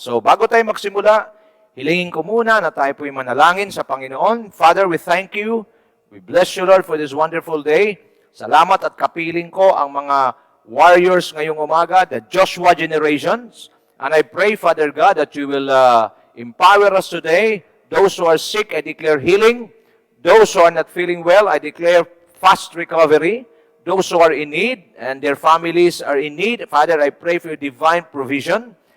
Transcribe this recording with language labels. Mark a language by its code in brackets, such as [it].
[tl] So bago tayo magsimula, hilingin ko muna na tayo po'y manalangin sa Panginoon. [en] Father, we thank you. We bless you, Lord, for this wonderful day. [tl] Salamat at kapiling ko ang mga warriors ngayong umaga, [en] the Joshua generations. And I pray, Father God, that you will empower us today. Those who are sick, I declare healing. Those who are not feeling well, I declare fast recovery. Those who are in need and their families are in need, Father, I pray for your divine provision.